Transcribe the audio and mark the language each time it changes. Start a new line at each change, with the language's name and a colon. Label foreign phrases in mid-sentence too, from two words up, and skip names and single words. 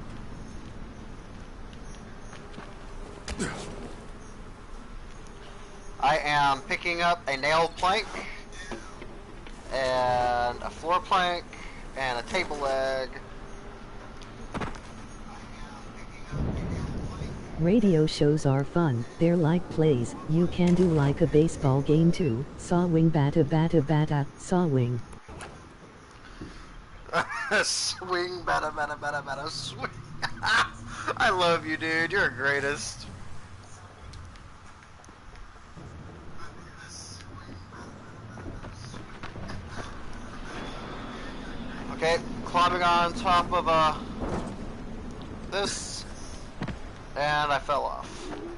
English: I am picking up a nailed plank and a floor plank and a table leg. Radio shows are fun. They're like plays. You can do like a baseball game too. Sawing bata bata bata, sawing. Swing, bada, bada, bada, bada, swing. I love you, dude. You're the greatest. Okay, climbing on top of this, and I fell off.